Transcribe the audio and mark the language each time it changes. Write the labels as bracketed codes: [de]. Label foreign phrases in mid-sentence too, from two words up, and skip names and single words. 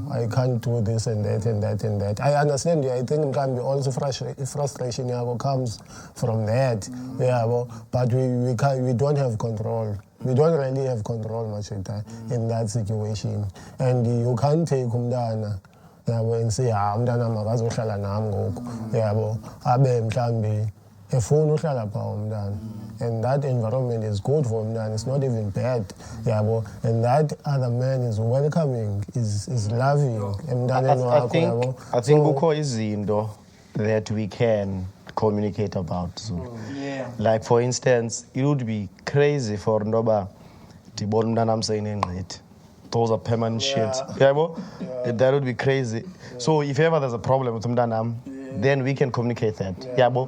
[en] I can't do this and that and that and that. I understand you. I think it can be also frustration comes from that. But we don't have control. We don't really have control much in that situation. And you can't take umntana and say, [xh] umntana makazohlala nami ngoku. Abe mhlambi efuna uhlala pha umntana. [en] And that environment is good for umntana. It's not even bad. And that other man is welcoming, is loving. I think [xh] kukho izinto [en] that we can communicate about. So. Like for instance, it would be crazy for Ndoba Tibon Nanam saying it. Those are permanent shit. That would be crazy. So if ever there's a problem with Mdanam, then we can communicate that.